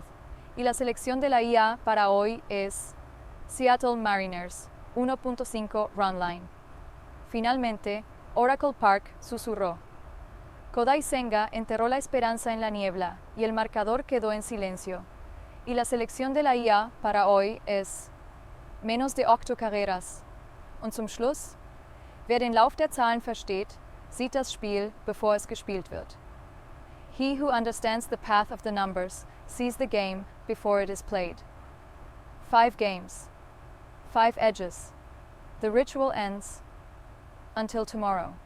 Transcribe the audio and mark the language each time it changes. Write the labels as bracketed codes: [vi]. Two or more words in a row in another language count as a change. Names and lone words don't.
[es] Y la selección de la IA para hoy es Seattle Mariners, 1.5 [en] run line. [es] Finalmente, Oracle Park susurró. Kodai Senga enterró la esperanza en la niebla y el marcador quedó en silencio. Y la selección de la IA para hoy es menos de 8 carreras. [de] Und zum Schluss, wer den Lauf der Zahlen versteht, sieht das Spiel, bevor es gespielt wird. [en] He who understands the path of the numbers sees the game before it is played. 5 games, 5 edges. The ritual ends until tomorrow.